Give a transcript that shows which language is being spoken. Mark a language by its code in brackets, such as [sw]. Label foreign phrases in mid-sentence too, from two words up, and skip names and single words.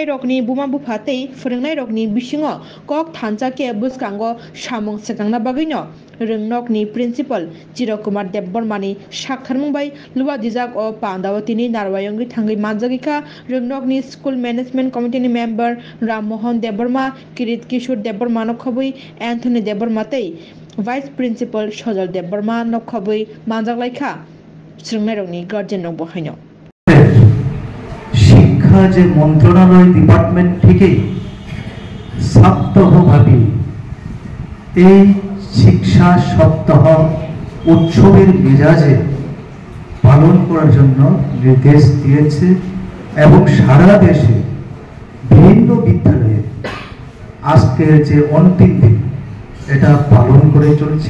[trp] rokni buma bufa tei phwrwngnai rokni bisingo kok thanjake bwskango samung swkangna bagwino rengnokni principal Chirokumar Debbormani saktharmung bai luwa dijak o pandao tini narwayongi thangui manjagui kha rengnokni [en] school management committee [trp] ni member Rammohon Debborma Kirit Kishore Debborma nokhobui Anthony Debborma tei [en] vice principal [trp] Sojal Debborma nokhobui manjaklai kha swrungnai rokni guardian rok bohaino [bn] শিক্ষা যে মন্ত্রণালয় ডিপার্টমেন্ট থেকে সপ্তাহব্যাপী এই শিক্ষা সপ্তাহ উৎসবের মেজাজে পালন করার জন্য নির্দেশ দিয়েছে এবং সারা দেশে বিভিন্ন বিদ্যালয়ে আজকের যে অন্তিম দিন এটা পালন করে চলছে।